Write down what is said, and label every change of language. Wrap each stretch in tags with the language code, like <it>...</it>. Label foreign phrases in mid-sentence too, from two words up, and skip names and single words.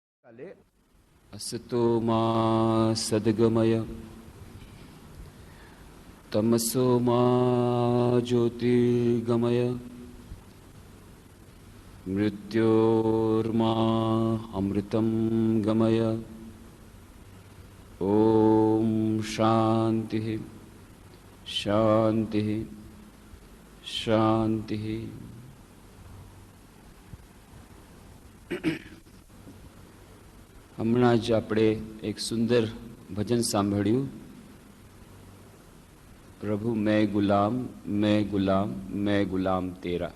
<sa>असतो मा सद्गमय तमसो मा ज्योतिर्गमय मृत्योर्मा अमृतं गमय। ओम शांति शांति शांति।</sa> <gu>હમણાં જ આપણે એક સુંદર ભજન સાંભળ્યું, પ્રભુ મેં ગુલામ મેં ગુલામ મેં ગુલામ તેરા.</gu>